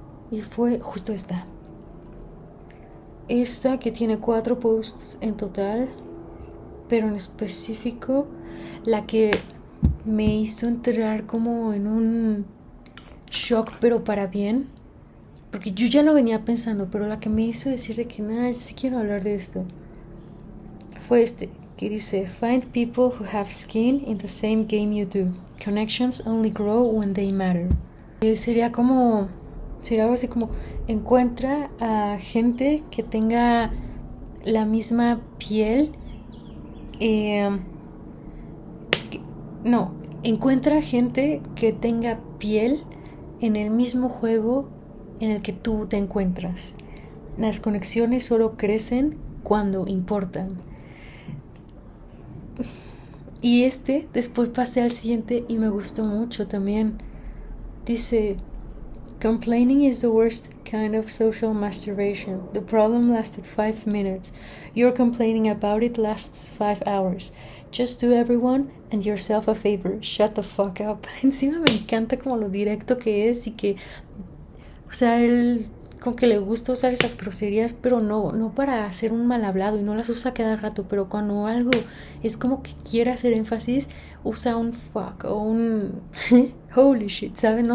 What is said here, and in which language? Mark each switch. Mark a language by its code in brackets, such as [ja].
[es] Y fue justo esta. Esta que tiene 4 posts en total, pero en específico la que me hizo entrar como en un shock, pero para bien, porque yo ya lo venía pensando, pero la que me hizo decir de que nada, sí quiero hablar de esto, fue este, que dice: [en] Find people who have skin in the same game you do. Connections only grow when they matter. [es] Sería algo así como: encuentra a gente que tenga la misma piel. eh, no, encuentra gente que tenga piel en el mismo juego en el que tú te encuentras. Las conexiones solo crecen cuando importan. Y después pasé al siguiente y me gustó mucho también. [en] Dice: Complaining is the worst kind of social masturbation. The problem lasted 5 minutes. Your complaining about it lasts 5 hours. Just do everyone and yourself a favor. Shut the fuck up. [es] Encima me encanta como lo directo que es y que, o sea, él como que le gusta usar esas groserías, pero no para hacer un mal hablado, y no las usa cada rato, pero cuando algo es como que quiere hacer énfasis, usa un fuck o un holy shit, ¿sabes?